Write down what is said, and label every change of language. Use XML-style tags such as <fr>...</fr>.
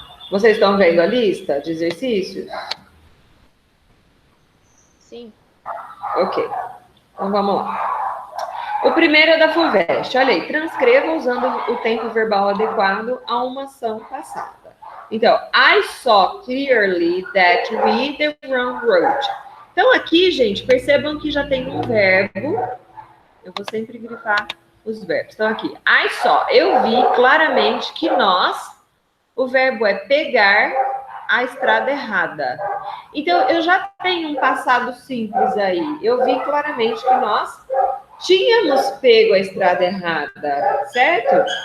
<pt>Vocês estão vendo a lista de exercícios? Sim. Ok. Então vamos lá. O primeiro é da FUVEST. Olha aí, transcreva usando o tempo verbal adequado a uma ação passada.</pt> <en>Então, I saw clearly that we the wrong road.</en> <pt>Então aqui, gente, percebam que já tem um verbo. Eu vou sempre grifar os verbos. Então aqui,</pt> <en>I saw,</en> <pt>eu vi claramente que nós, o verbo é pegar a estrada errada. Então, eu já tenho um passado simples aí. Eu vi claramente que nós tínhamos pego a estrada errada, certo?</pt>